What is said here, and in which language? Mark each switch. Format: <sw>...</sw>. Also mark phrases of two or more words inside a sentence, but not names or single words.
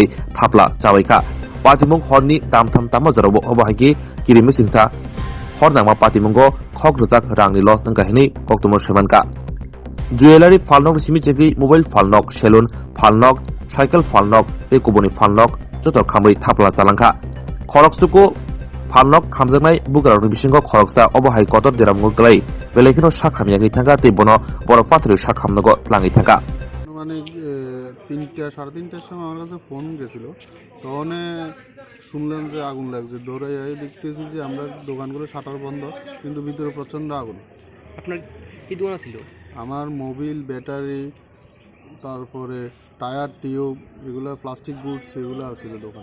<trp>thapla chawaika patimung horni tamtham tamajarabo obahake kirimesingsa hornangma patimungo khogrujak rangni loss ngahini Oktoma saimanka Jewelry falnok simichegi mobile falnok salon falnok cycle falnok ekoboni falnok joto khamui thapla chalangka khoroksuko falnok khamjaknai bugarokni bisingo khoroksa obahai kotor deramgo glai belekino sakhamiyangi thanga tebono borok pathori sakhamnago tlangi thanga</trp> <bn>মানে 3টা 3:30টার সময় আমার কাছে ফোন গেছিল তখন শুনলাম যে আগুন লাগছে দৌড়াই দেখতেছি যে আমরা দোকানগুলো শাটার বন্ধ কিন্তু ভিতরে প্রচন্ড আগুন আপনার কি দোকান ছিল আমার</bn> <en>mobil battery</en> <bn>তারপরে</bn> <en>tyre tube</en> <bn>এগুলো</bn> <en>plastic goods</en> <bn>এগুলো আছিল দোকান</bn>